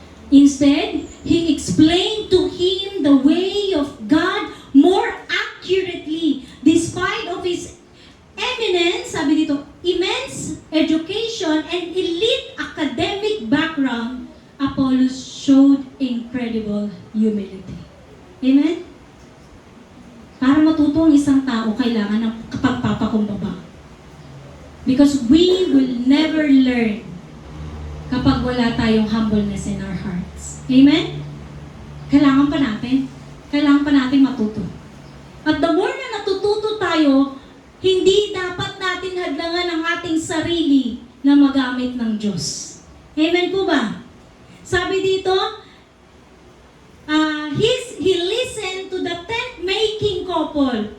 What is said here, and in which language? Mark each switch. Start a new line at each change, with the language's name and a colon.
English: Instead, he explained to him the way of God more accurately. Despite of his eminence,
Filipino: sabi dito,
English: immense education and elite academic background, Apollos showed incredible humility. Amen?
Filipino: Para matuto ang isang tao, kailangan ng kapagpapakumbaba.
English: Because we will never learn
Filipino: kapag wala tayong
English: humbleness in our hearts. Amen?
Filipino: Kailangan pa natin. Kailangan pa natin matuto. At the more na natututo tayo, hindi dapat natin hadlangan ang ating sarili na magamit ng Diyos. Amen po ba? Sabi dito,
English: he listened to the tent-making couple.